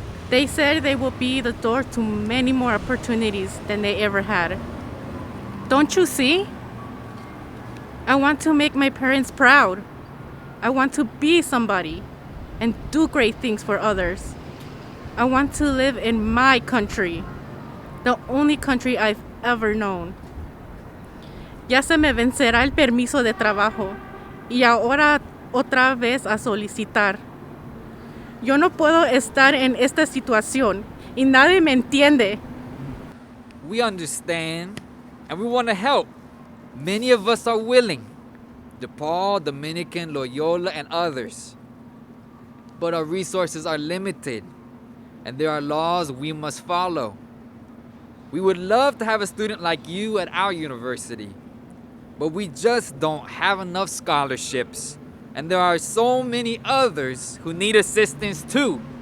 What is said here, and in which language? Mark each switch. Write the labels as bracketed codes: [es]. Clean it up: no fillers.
[en] They said they will be the door to many more opportunities than they ever had. Don't you see? I want to make my parents proud. I want to be somebody and do great things for others. I want to live in my country, the only country I've ever known. [es] Ya se me vencerá el permiso de trabajo y ahora otra vez a solicitar. Yo no puedo estar en esta situación y nadie me entiende. [en] We understand and we want to help. Many of us are willing. DePaul, Dominican, Loyola, and others. But our resources are limited, and there are laws we must follow. We would love to have a student like you at our university, but we just don't have enough scholarships, and there are so many others who need assistance too.